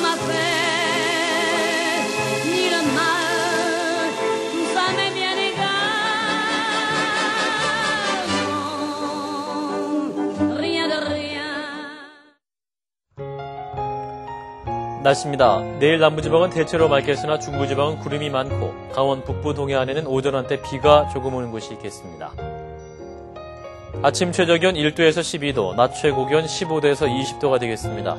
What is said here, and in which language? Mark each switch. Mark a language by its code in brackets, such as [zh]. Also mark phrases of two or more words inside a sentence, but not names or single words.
[fr] m'a fait, ni le mal, tout ça m'est bien égal. Non, rien de rien. [ko] 날씨입니다. 내일 남부지방은 대체로 맑겠으나 중부지방은 구름이 많고 강원 북부 동해안에는 오전 한때 비가 조금 오는 곳이 있겠습니다. 아침 최저기온 1도에서 12도, 낮 최고기온 15도에서 20도가 되겠습니다.